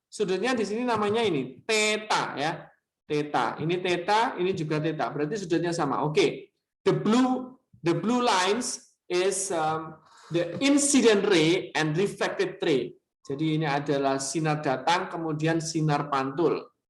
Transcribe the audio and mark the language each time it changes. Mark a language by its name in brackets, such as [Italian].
[Indonesian] Sudutnya di sini namanya ini theta ya. Theta. Ini theta, ini juga theta. Berarti sudutnya sama. Oke. [English] The blue lines is the incident ray and reflected ray. [Indonesian] Jadi ini adalah sinar datang kemudian sinar pantul.